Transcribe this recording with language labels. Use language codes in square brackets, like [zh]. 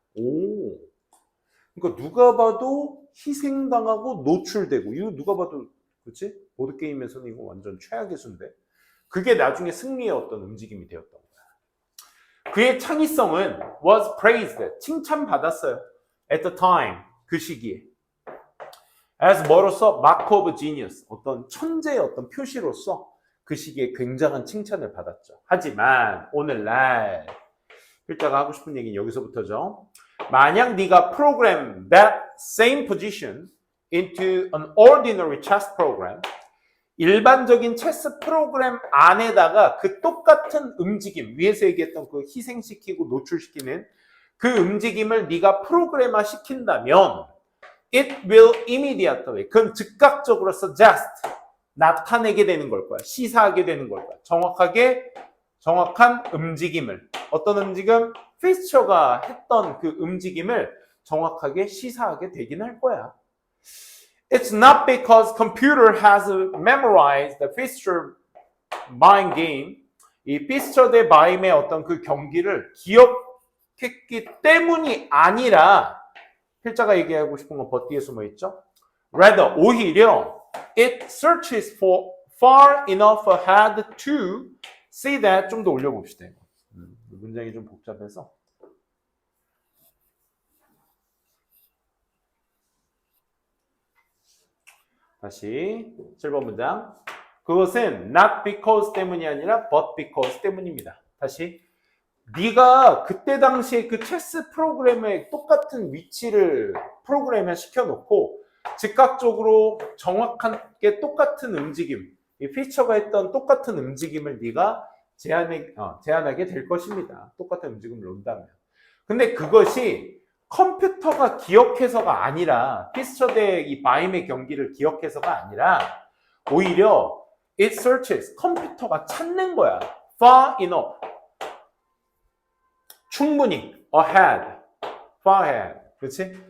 [ko] 오, 그러니까 누가 봐도 희생당하고 노출되고, 이거 누가 봐도 그렇지? 보드게임에서는 이거 완전 최악의 수인데 그게 나중에 승리의 어떤 움직임이 되었던 거야. 그의 창의성은 [en] was praised, [ko] 칭찬받았어요. [en] at the time, [ko] 그 시기에. as 뭐로서? [en] mark of genius, [ko] 어떤 천재의 어떤 표시로서 그 시기에 굉장한 칭찬을 받았죠. 하지만 오늘날 필자가 하고 싶은 얘기는 여기서부터죠. 만약 네가 [en] program that same position into an ordinary chess program, [ko] 일반적인 체스 프로그램 안에다가 그 똑같은 움직임, 위에서 얘기했던 그 희생시키고 노출시키는 그 움직임을 네가 프로그래머 시킨다면 [en] it will immediately, [ko] 그건 즉각적으로 suggest, 나타내게 되는 걸 거야. 시사하게 되는 걸 거야. 정확한 움직임을, 어떤 움직임? 피스처가 했던 그 움직임을 정확하게 시사하게 되긴 할 거야. [en] It's not because computer has memorized the Fister mime game. [ko] 이 피스처 대 마임의 어떤 그 경기를 기억했기 때문이 아니라, 필자가 얘기하고 싶은 건 버 뒤에 숨어 있죠. [en] Rather, [ko] 오히려 [en] it searches for far enough ahead to see that. [ko] 좀 더 올려봅시다. 문장이 좀 복잡해서. 다시 7번 문장. 그것은 [en] not because [ko] 때문이 아니라 [en] but because [ko] 때문입니다. 다시. 네가 그때 당시에 그 체스 프로그램에 똑같은 위치를 프로그램에 시켜놓고 즉각적으로 정확하게 똑같은 움직임, 이 피처가 했던 똑같은 움직임을 네가 제안하게 될 것입니다. 똑같은 움직임을 놓는다면. 근데 그것이 컴퓨터가 기억해서가 아니라, 피스처 대 이 마임의 경기를 기억해서가 아니라 오히려 [en] it searches, [ko] 컴퓨터가 찾는 거야. [en] far enough, [ko] 충분히, [en] ahead, far ahead, [ko] 그렇지?